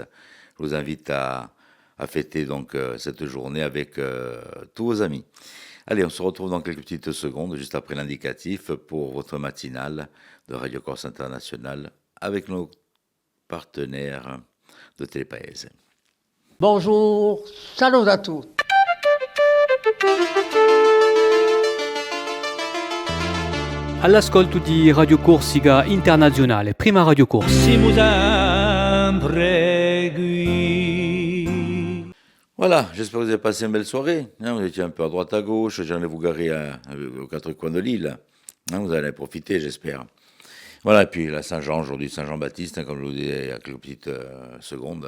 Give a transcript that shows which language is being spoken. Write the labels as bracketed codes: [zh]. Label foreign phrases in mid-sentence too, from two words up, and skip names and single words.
[fr] Je vous invite à fêter donc cette journée avec tous vos amis. Allez, on se retrouve dans quelques petites secondes, juste après l'indicatif, pour votre matinale de Radio Corse International avec nos partenaires de Télépaese. Bonjour, salut à tous. [it] All'ascolto di Radio Corsica Internazionale, prima Radio Corse. Siamo sempre qui. [fr] Voilà, j'espère que vous avez passé une belle soirée. Vous étiez un peu à droite à gauche, j'en ai vous garé aux quatre coins de l'île. Vous allez profiter, j'espère. Voilà, et puis la Saint-Jean, aujourd'hui Saint-Jean-Baptiste, comme je vous disais il y a quelques petites secondes.